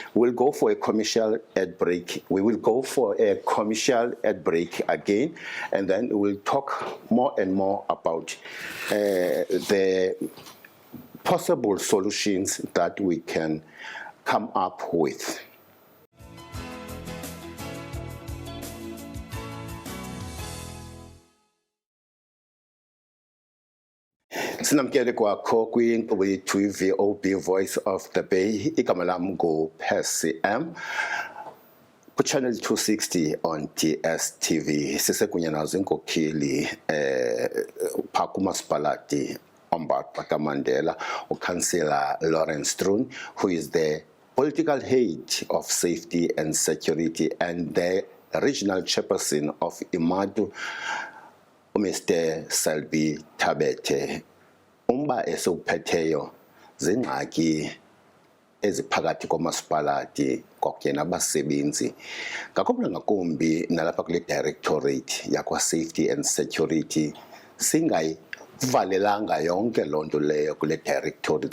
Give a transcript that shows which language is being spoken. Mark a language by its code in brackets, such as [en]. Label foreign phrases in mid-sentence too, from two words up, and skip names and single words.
[en] We'll go for a commercial ad break. We will go for a commercial ad break again, and then we'll talk more and more about the possible solutions that we can come up with. [xh] Sinamkele kwakho kwinkqubo yethu i-VOB Voice of the Bay. Igama lam nguPercy M. [en] Channel 260 on DSTV. [xh] Sisekunye nazo inkokheli phaa kumasipalati oMbatha kaMandela, uCouncillor Lawrence Stroon, [en] who is the political head of Safety and Security and the regional chairperson of IMATU, Mr. Selby Tabete. [xh] Umba esewuphetheyo zingxaki eziphakathi komasipalati kwakunye nabasebenzi, ngakumbi ngakumbi nalapha kule Directorate yakwa Safety and Security, valelanga yonke loo nto leyo kule directorate.